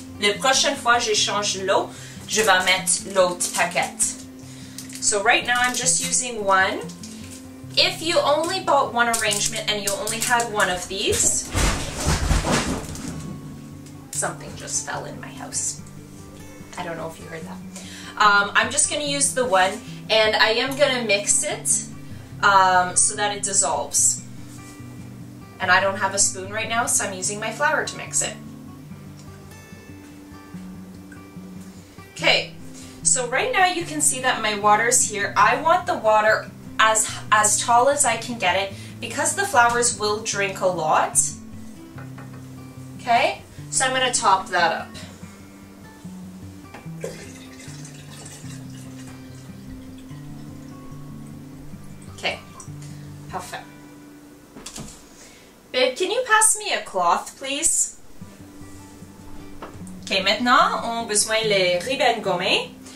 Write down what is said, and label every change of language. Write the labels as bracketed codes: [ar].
[fr] La prochaine fois, je change l'eau, je vais mettre l'autre paquet. [en] So right now, I'm just using one. If you only bought one arrangement and you only had one of these, something just fell in my house. I don't know if you heard that. I'm just going to use the one, and I am going to mix it so that it dissolves. And I don't have a spoon right now, so I'm using my flour to mix it. Okay, so right now you can see that my water's here. I want the water as tall as I can get it because the flowers will drink a lot. Okay, so I'm going to top that up. [fr] Okay, parfait. [en] Babe, can you pass me a cloth, please? [fr] Okay, maintenant, on a besoin les ribbons gommés.